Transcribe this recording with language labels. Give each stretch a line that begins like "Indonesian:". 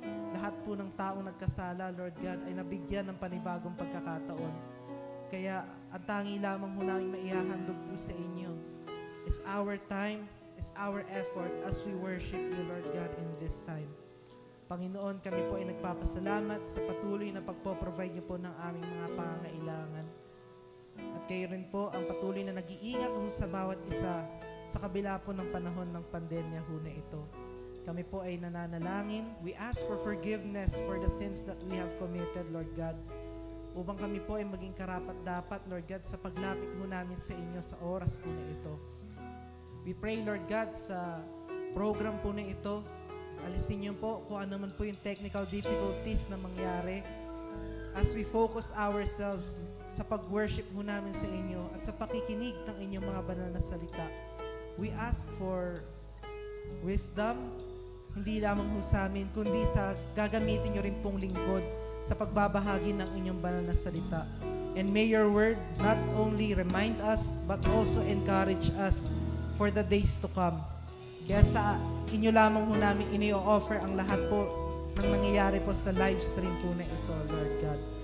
Filipino: Lahat po ng taong nagkasala, Lord God, ay nabigyan ng panibagong pagkakataon. Kaya ang tangi lamang ho namin maihahandog po sa inyo
English: is our time, is our effort as we worship you, Lord God, in this time.
Filipino: Panginoon, kami po ay nagpapasalamat sa patuloy na pagpo-provide niyo po ng aming mga pangangailangan. At kayo rin po ang patuloy na nag-iingat ho sa bawat isa sa kabila po ng panahon ng pandemya ho na ito. Kami po ay nananalangin.
English: We ask for forgiveness for the sins that we have committed, Lord God.
Filipino: Upang kami po ay maging karapat-dapat, Lord God, sa paglapit ho namin sa inyo sa oras po na ito.
English: We pray, Lord God,
Filipino: sa program po na ito, alisin niyo po kung ano man po yung technical difficulties na mangyari
English: as we focus ourselves
Filipino: sa pag-worship mo namin sa inyo at sa pakikinig ng inyong mga banal na salita.
English: We ask for wisdom,
Filipino: hindi lamang ho sa amin, kundi sa gagamitin nyo rin pong lingkod sa pagbabahagi ng inyong banal na salita.
English: And may your word not only remind us, but also encourage us for the days to come.
Filipino: Kaya sa inyo lamang ho namin ini-offer ang lahat po ng nangyayari po sa live stream po na ito, Lord God.